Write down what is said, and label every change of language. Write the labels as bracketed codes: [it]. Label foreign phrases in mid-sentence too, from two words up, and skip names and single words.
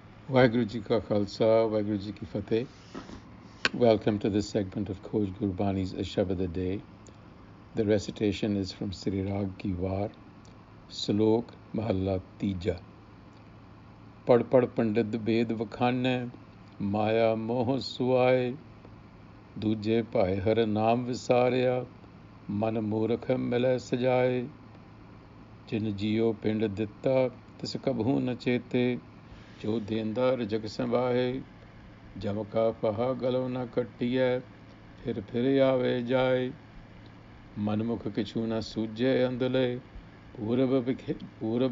[pa] ਵਾਹਿਗੁਰੂ ਜੀ ਕਾ ਖ਼ਾਲਸਾ, ਵਾਹਿਗੁਰੂ ਜੀ ਕੀ ਫ਼ਤਹਿ. [en] Welcome to this segment of Khoj Gurbani's a-sabad-a-day. The recitation is from Sri Rag Ki War, Slok Mahalla Tija. [pa] ਪੜਿ ਪੜਿ ਪੰਡਿਤ ਬੇਦ ਵਖਾਣਹਿ, ਮਾਇਆ ਮੋਹ ਸੁਆਇ, ਦੂਜੈ ਭਾਇ ਹਰਿ ਨਾਮੁ ਵਿਸਾਰਿਆ, ਮਨ ਮੂਰਖ ਮਿਲੈ ਸਜਾਇ, ਜਿਨਿ ਜੀਉ ਪਿੰਡੁ ਦਿਤਾ, ਤਿਸੁ ਕਬਹੂੰ ਨ ਚੇਤੈ, ਜੋ ਦੇਂਦਾਰ ਜਗ ਸੰਬਾਹੇ, ਜਮ ਕਾ ਫਾਹਾ ਗਲਹੁ ਨ ਕਟੀਐ, ਫਿਰਿ ਆਵੈ ਜਾਇ, ਮਨਮੁਖਿ ਕਿਛੂ ਨ ਸੂਝੈ ਅੰਧੁਲੇ, Purab